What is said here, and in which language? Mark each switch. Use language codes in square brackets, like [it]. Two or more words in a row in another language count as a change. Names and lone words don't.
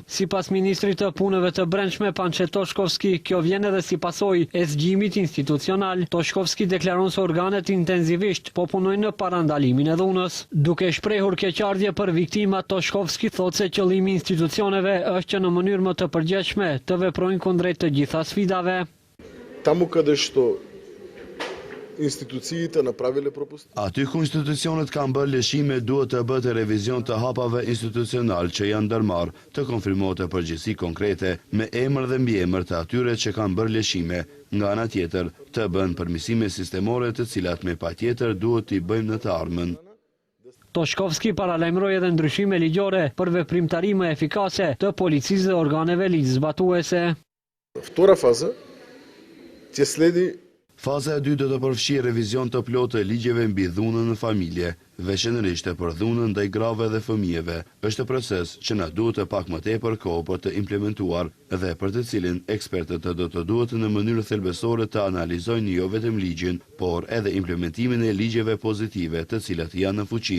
[sq] Sipas ministrit të Punëve të Brendshme Pançe Toshkovski, kjo vjen edhe si pasojë e zgjimit institucional. Toshkovski deklaron se organet intensivisht po punojnë në parandalimin e dhunës. Duke shprehur keqardhje për viktimat, Toshkovski thotë se qëllimi i institucioneve është që në mënyrë më të përgjithshme të veprojnë kundrejt të gjitha sfidave. [mk] Таму къде што instituциите направиле пропуски. [sq] Aty ku institucionet kanë bërë lëshime duhet të bëhet revizion të hapave institucional që janë ndërmarrë, të konfirmohet përgjegjësi konkrete me emër dhe mbiemër të atyre që kanë bërë lëshime. Nga ana tjetër, të bën përmirësime sistemore të cilat me patjetër duhet t'i bëjmë në të ardhmen. Toshkovski paralajmëroi edhe ndryshime ligjore për veprimtari më efikase të policisë dhe organeve ligjzbatuese. [mk] Втора фаза ќе следи. [sq] Faza e dytë do të përfshijë revizion të plotë të ligjeve mbi dhunën në familje, veçanërisht për dhunën ndaj grave dhe fëmijëve. Është proces që na duhet të pak më tepër kohë për të implementuar dhe për të cilin ekspertët do të duhet në mënyrë thelbësore të analizojnë jo vetëm ligjin, por edhe implementimin e ligjeve pozitive të cilat janë në fuqi.